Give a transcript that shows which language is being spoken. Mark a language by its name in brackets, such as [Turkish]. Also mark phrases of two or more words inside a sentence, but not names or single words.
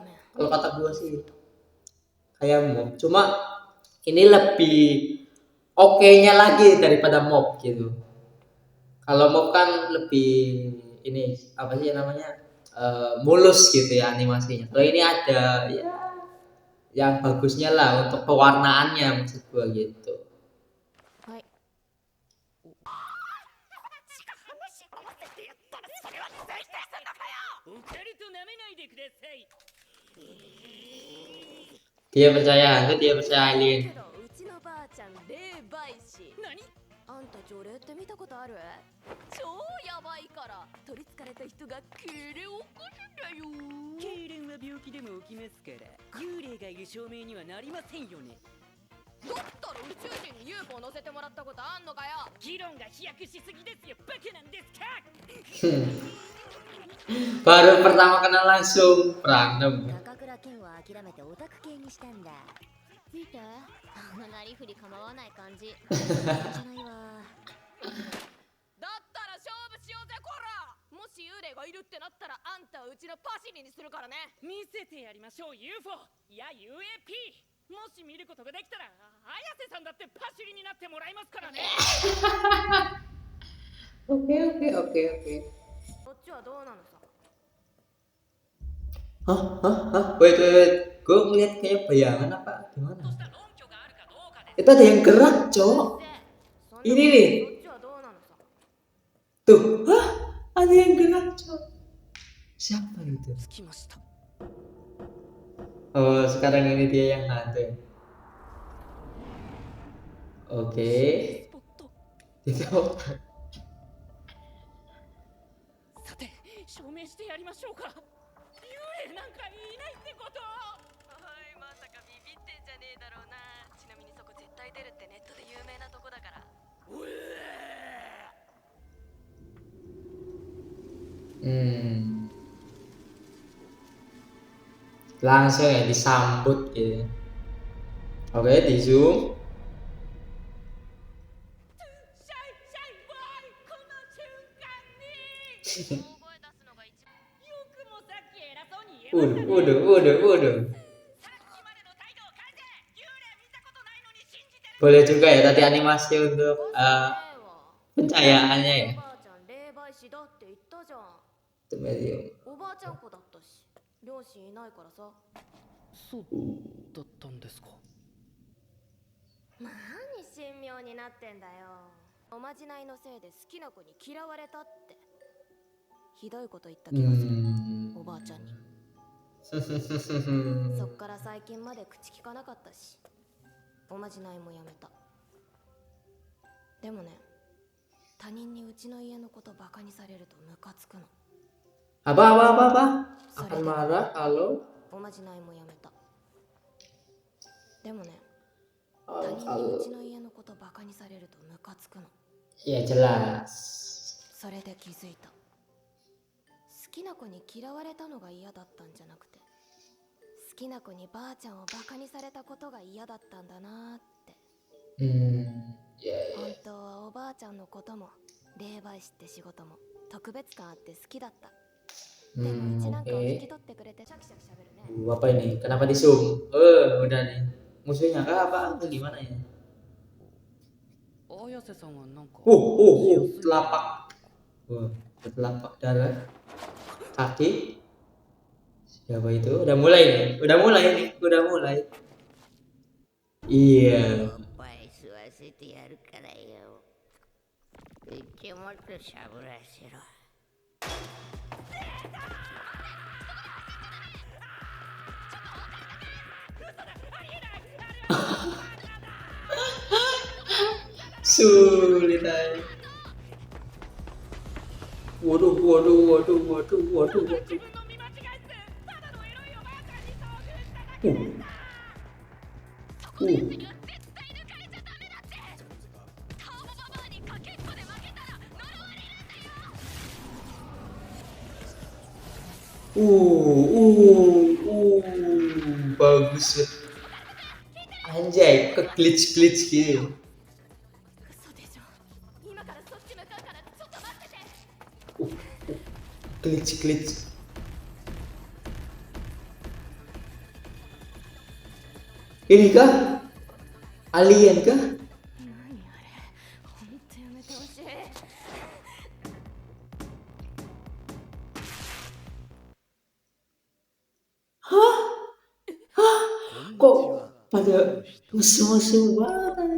[Indonesian] Kalau kata gue sih kayak mob. Cuma ini lebih oke-nya lagi daripada mob gitu. Kalau mob kan lebih ini apa sih namanya mulus gitu ya animasinya. Kalau ini ada ya yang bagusnya lah untuk pewarnaannya maksud gue gitu. [Japanese] はい。お二人と舐めないでください。 [Indonesian] Dia percaya hantu, dia percaya け alien. [Japanese] どうちのばあちゃん霊媒師。何？あんた除霊って見たことある？超やばいから取りつかれた人が痙攣を起こすんだよ。痙攣は病気でも起きますから幽霊がいる証明にはなりませんよね。だったら宇宙人に UFO 乗せてもらったことあんのかよ。議論が飛躍しすぎですよ。バカなんですか？ [Indonesian] Baru pertama kenal langsung berantem. [Japanese] 高倉健は諦めてオタク系にしたんだ。見て、あんななりふり構わない感じ。じゃないわ。だったら勝負しようぜこら。もし幽霊がいるってなったらあんたはうちのパシリにするからね。見せてやりましょう UFO いや UAP。もし見ることができたら綾瀬さんだってパシリになってもらいますからね。 [Indonesian] Oke. [Japanese] こっちはどうなのさ。 [Indonesian] Hah? Wait. Gue ngeliat kayak bayangan apa [Japanese] と [Indonesian] gimana? [Japanese] した論拠があるかどうかで [Indonesian] Itu ada yang gerak, cowok. [Japanese] そんな [Indonesian] Ini nih. [Japanese] こっちはどうなのさ。 [Indonesian] Tuh, ada yang gerak, cowok. Siapa itu? [Japanese] つきました。 [Indonesian] Oh, sekarang ini dia yang hantu. Oke. [Japanese] スポット。 [Indonesian] Itu [Japanese] さて証明してやりましょうか。幽霊なんかいないってこと。おい、まさかビビってんじゃねえだろうな。ちなみにそこ絶対出るってネットで有名なとこだから。 [Indonesian] langsung ya disambut gitu. Oke, di zoom. [Japanese] シャイボーイこの瞬間に。大声出すのが一番。よくもさっき偉そうに言えましたね。 [Indonesian] Waduh. [Japanese] さっきまでの態度を変えて幽霊見たことないのに信じてる。 [Indonesian] Boleh juga ya tadi animasi untuk pencahayaannya ya. [Japanese] おばあちゃん霊媒師だって言ったじゃん。 [Indonesian] Itu medium. [Japanese] おばあちゃん子だったし、両親いないからさ。そうだったんですか。何神妙になってんだよ。おまじないのせいで好きな子に嫌われたって。ひどいこと言った気がする。おばあちゃんに。そっから最近まで口聞かなかったし、おまじないもやめた。でもね、他人にうちの家のことバカにされるとムカつくの。 [Indonesian] Apa? Akan marah kalau [Japanese] おまじないもやめた。でもね、他人にうちの家のことバカにされるとムカつくの。 [Indonesian] ya jelas. [Japanese] それで気づいた。好きな子に嫌われたのが嫌だったんじゃなくて、好きな子にばあちゃんをバカにされたことが嫌だったんだなって。 [Indonesian] Ya. [Japanese] 本当はおばあちゃんのことも霊媒師って仕事も特別感あって好きだった。でもうちなんかを引き取ってくれてシャキシャキしゃべるね。 [Indonesian] Apa ini? Kenapa di zoom? Udah nih. Musuhnya kah apa? Atau gimana ya? [Japanese] 綾瀬さんはなんか。 [Indonesian] Telapak. Telapak darah. Kaki. Siapa itu? Udah mulai. Iya. [Japanese] おっぱい吸わせてやるからよ。口もっとしゃぶらせろ。 [Indonesian] Sulit aja. Waduh. [Japanese] 自分の見間違いっす。ただのエロいおばあちゃんに遭遇しただけ。絶対抜かれちゃダメだって。顔もババアにかけっこで負けたら呪われるんだよ。 [Indonesian] Uh. bagus banget. Anjay, ke glitch gitu. [Japanese] 嘘でしょ今からそっち向かうからちょっと待ってて [Indonesian] Glitch. Ini kah? Alien kah? [Japanese] 何あれほんとやめてほしい [Indonesian] Kok pada musuh-musuh banget?